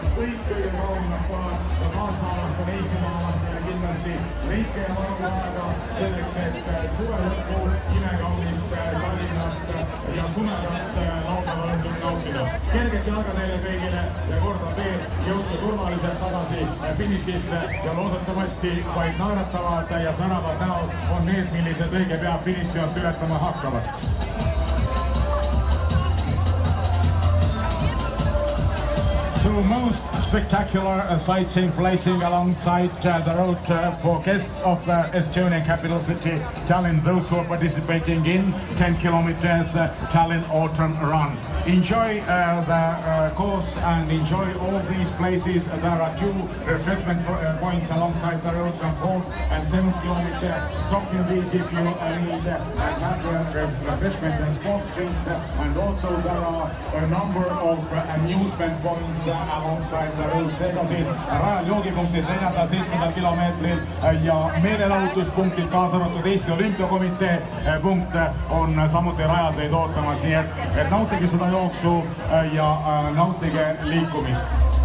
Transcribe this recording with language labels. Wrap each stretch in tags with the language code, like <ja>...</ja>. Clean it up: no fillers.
<et>Kõik kõige kaunimad kohad ja kaasmaalastele, eestimaalastele kindlasti leidke ja varu aega selleks, et suve lõppu imekaunist Tallinnat ja sumedat laupäeva õhtut nautida. Kerget jalga teile kõigile ja kordan veel, jõudke turvaliselt tagasi finišisse ja loodetavasti vaid naeratavad ja säravad näod on need, millised õige pea finišilt ületama hakkavad.</et> <en>So most spectacular sightseeing placing alongside the road for guests of Estonian capital city Tallinn, those who are participating in 10 kilometers Tallinn Autumn Run. Enjoy the course and enjoy all these places. There are 2 refreshment points alongside the road from 4 and 7 kilometers. Stop in these if you need refreshment and sports drinks. And also there are a number of amusement points alongside the road.</en> <et>Seega siis rajal joogipunktid 4-7 kilomeetril ja meelelahutuspunktid, kaasa arvatud Eesti Olümpiakomitee punkt on samuti rajal teid ootamas, nii et nautige seda jooksu ja nautige liikumist.</et>